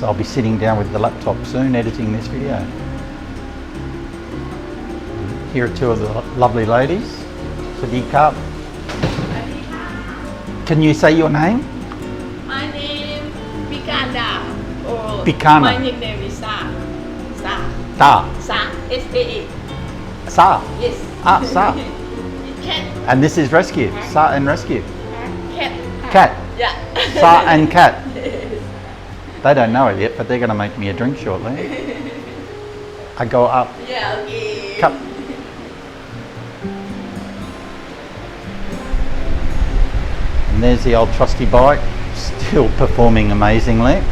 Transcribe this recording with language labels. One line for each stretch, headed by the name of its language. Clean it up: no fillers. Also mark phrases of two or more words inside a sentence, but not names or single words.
English: I'll be sitting down with the laptop soon, editing this video. Here are two of the lovely ladies. Sadika. Can you say your name? My name Pikanda. Or Pikana. My nickname is Sa. Sa. Ta. Sa. S-A-A. Sa. Yes. Ah, Sa. Cat. And this is rescue. Sa and rescue. Cat. Cat. Yeah. Sa and cat. They don't know it yet, but they're going to make me a drink shortly. I go up. Yeah, okay. Cup. And there's the old trusty bike, still performing amazingly.